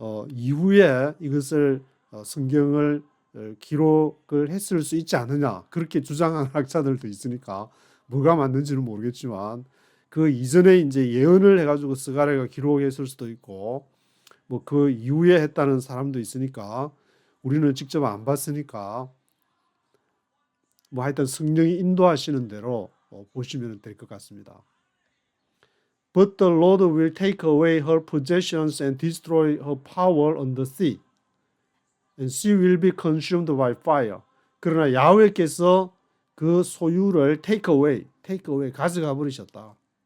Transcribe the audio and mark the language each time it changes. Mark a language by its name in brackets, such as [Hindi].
[Korean] 이후에 이것을 성경을 기록을 했을 수 있지 않느냐, 그렇게 주장하는 학자들도 있으니까 뭐가 맞는지는 모르겠지만 그 이전에 이제 예언을 해가지고 스가랴가 기록했을 수도 있고 뭐 그 이후에 했다는 사람도 있으니까 우리는 직접 안 봤으니까 뭐 하여튼 성령이 인도하시는 대로 보시면 될 것 같습니다. [English] But the Lord will take away her possessions and destroy her power on the sea. And she will be consumed by fire. [Korean] 그러나 야훼께서 그 소유를 take away 가져가 버리셨다.